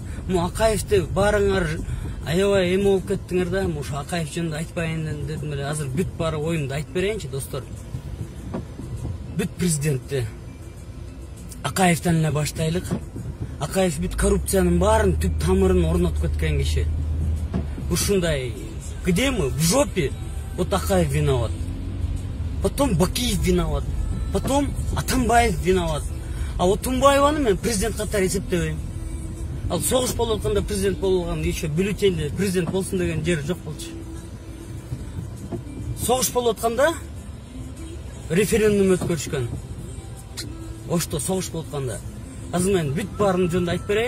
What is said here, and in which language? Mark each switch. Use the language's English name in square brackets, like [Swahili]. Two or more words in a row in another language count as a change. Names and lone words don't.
[Kyrgyz] Му Акаевди баарыңар аябай эме болуп кеттиңер да. Ошо Акаев жөнүндө айтпайын дедим эле. Азыр бүт баары оюмду айтып берейинчи, достор. Бүт президентти Акаевден эле баштайлык. Акаев бүт коррупциянын баарын түп тамырын орнотуп кеткен киши. Ушундай, [Russian] где мы? В жопе. Вот Акаев виноват. Потом Бакиев виноват. Потом Атамбаев виноват. А вот [Kyrgyz] Тумбаеваны мен президент катары эсептебейм. Ал согуш болуп атканда президент болгон, еще бюллетенде президент болсун деген жер жок болчу. Согуш болуп атканда референдум өткөрүшкөн. Ошто согуш болуп атканда. Азыр мен бүт баарын жөнүндө айтып берейин.